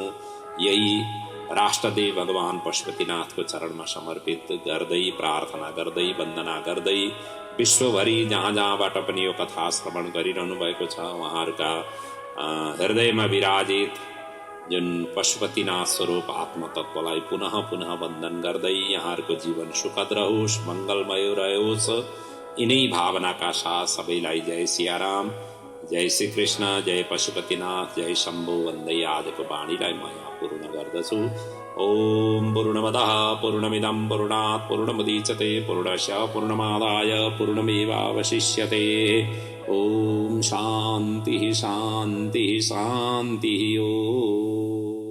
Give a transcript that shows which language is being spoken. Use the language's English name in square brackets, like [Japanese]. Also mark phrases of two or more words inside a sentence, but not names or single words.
[Nepali] यही राष्ट्रदेव भगवान पशुपतिनाथको चरणमा समर्पित गर्दै, प्रार्थना गर्दै, वन्दना गर्दै विश्वभरि जहाँ जहाँबाट पनि यो कथा श्रवण गरिरहनु भएको छ उहाँहरूका हृदयमा विराजित जुन पशुपतिनाथ स्वरूप आत्मतत्वलाई पुनः पुनः वन्दन गर्दै यहाँहरूको जीवन सुखद रहोस्, मङ्गलमय रहोस्। यिनै भावनाका साथ सबैलाई जय सियाराम, जय श्री कृष्ण, जय पशुपतिनाथ, जय शम्भो भन्दै आजको वाणीलाई म यहाँ पूर्ण गर्दछु। [Sanskrit] ओम पूर्णमदः पूर्णमिदं पूर्णात् पूर्णमुदच्यते पूर्णस्य पूर्णमादाय पूर्णमेवावशिष्यते। ओम शान्तिः शान्तिः शान्तिः। ओम।